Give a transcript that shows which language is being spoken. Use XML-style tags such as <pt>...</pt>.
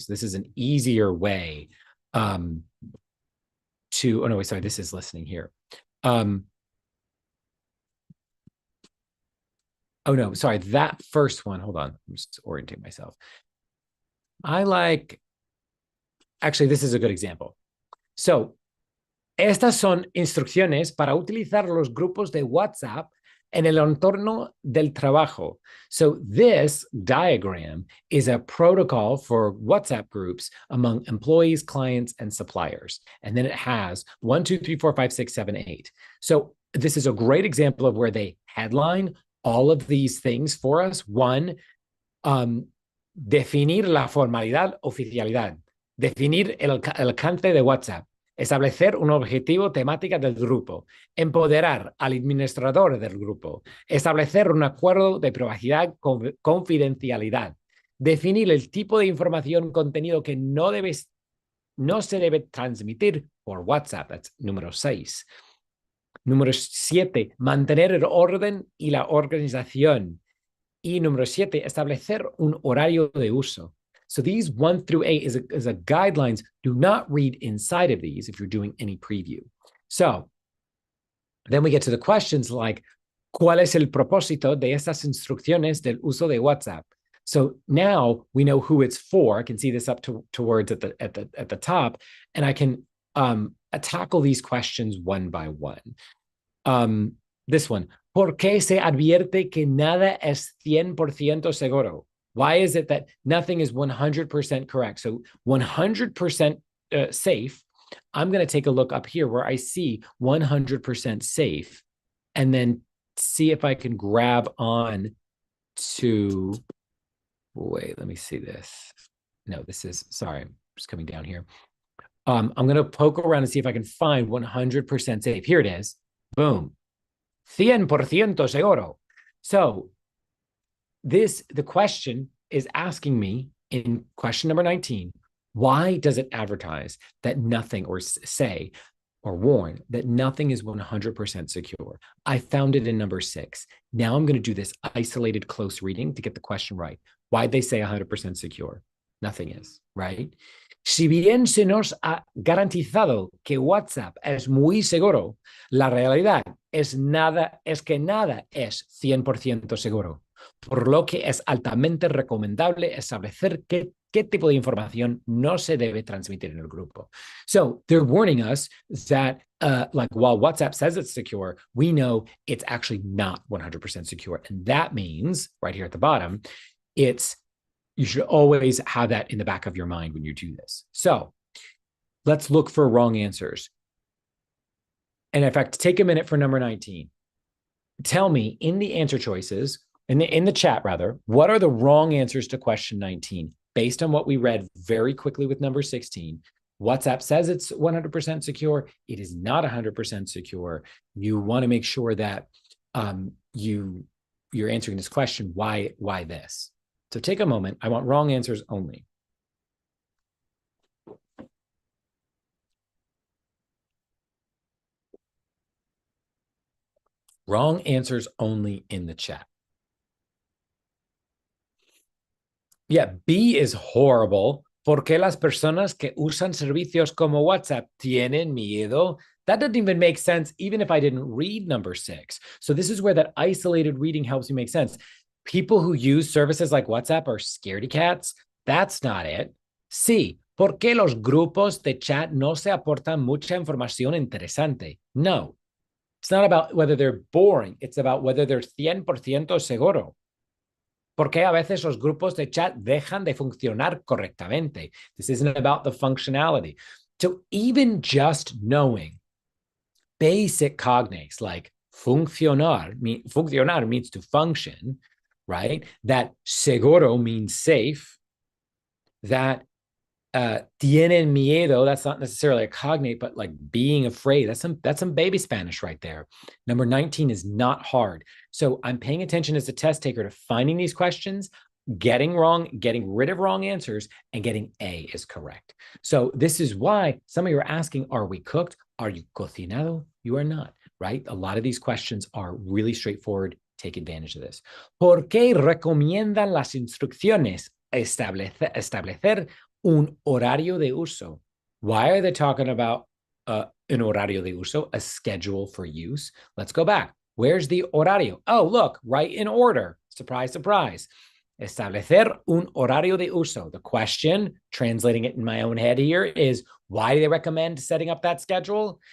<en>So this is an easier way this is listening here. Oh, no, sorry. That first one, hold on. I'm just orienting myself. Actually, this is a good example.</en> <es>So, estas son instrucciones para utilizar los grupos de WhatsApp en el entorno del trabajo.</es> <en>So this diagram is a protocol for WhatsApp groups among employees, clients, and suppliers. And then it has 1, 2, 3, 4, 5, 6, 7, 8. So this is a great example of where they headline all of these things for us.</en> <es>One, definir la formalidad, oficialidad. Definir el alcance de WhatsApp. Establecer un objetivo temática del grupo, empoderar al administrador del grupo, establecer un acuerdo de privacidad, confidencialidad, definir el tipo de información, contenido que no se debe transmitir por WhatsApp.</es> <en>That's</en> <es>número 6. Número 7, mantener el orden y la organización. Y número 7, establecer un horario de uso.</es> <en>So these 1 through 8 is a guidelines. Do not read inside of these if you're doing any preview. So then we get to the questions like,</en> <es>¿cuál es el propósito de estas instrucciones del uso de WhatsApp?</es> <en>So now we know who it's for. I can see this up towards at the top, and I can tackle these questions one by one. This one,</en> <es>¿por qué se advierte que nada es 100% seguro?</es> <en>Why is it that nothing is 100% correct? So 100% safe, I'm going to take a look up here where I see 100% safe and then see if I can grab on to, wait, let me see this. No, this is, sorry, I'm just coming down here. I'm going to poke around and see if I can find 100% safe. Here it is. Boom.</en> <es>100% seguro.</es> <en>So the question is asking me in question number 19, why does it advertise that nothing, or say or warn that nothing is 100% secure? I found it in number 6. Now I'm going to do this isolated close reading to get the question right. Why'd they say 100% secure? Nothing is, right?</en> <es>Si bien se nos ha garantizado que WhatsApp es muy seguro, la realidad es que nada es 100% seguro, por lo que es altamente recomendable establecer qué tipo de información no se debe transmitir en el grupo.</es> <en>So they're warning us that like while WhatsApp says it's secure, we know it's actually not 100% secure. And that means right here at the bottom, you should always have that in the back of your mind when you do this. So let's look for wrong answers. And in fact, take a minute for number 19. Tell me in the answer choices, in the chat rather, what are the wrong answers to question 19 based on what we read very quickly with number 16? WhatsApp says it's 100% secure. It is not 100% secure. You want to make sure that you're answering this question. Why this? So take a moment. I want wrong answers only. Wrong answers only in the chat. Yeah, B is horrible.</en> <es>¿Por qué las personas que usan servicios como WhatsApp tienen miedo?</es> <en>That doesn't even make sense, even if I didn't read number 6. So this is where that isolated reading helps you make sense. People who use services like WhatsApp are scaredy cats. That's not it.</en> <es>Sí, ¿por qué los grupos de chat no se aportan mucha información interesante?</es> <en>No, it's not about whether they're boring. It's about whether they're</en> <es>100% seguro. ¿Por qué a veces los grupos de chat dejan de funcionar correctamente?</es> <en>This isn't about the functionality. So even just knowing basic cognates like funcionar means to function, right? That seguro means safe. That</en> <es>tienen miedo,</es> <en>that's not necessarily a cognate, but like being afraid. That's some baby Spanish right there. Number 19 is not hard. So I'm paying attention as a test taker to finding these questions, getting rid of wrong answers, and getting A is correct. So this is why some of you are asking, are we cooked? Are you cocinado? You are not, right? A lot of these questions are really straightforward. Take advantage of this.</en> <es>¿Por qué recomiendan las instrucciones establecer un horario de uso?</es> <en>Why are they talking about an</en> <es>horario de uso,</es> <en>a schedule for use? Let's go back. Where's the horario? Oh, look, right in order. Surprise, surprise.</en> <es>Establecer un horario de uso.</es> <en>The question, translating it in my own head here, is why do they recommend setting up that schedule?</en>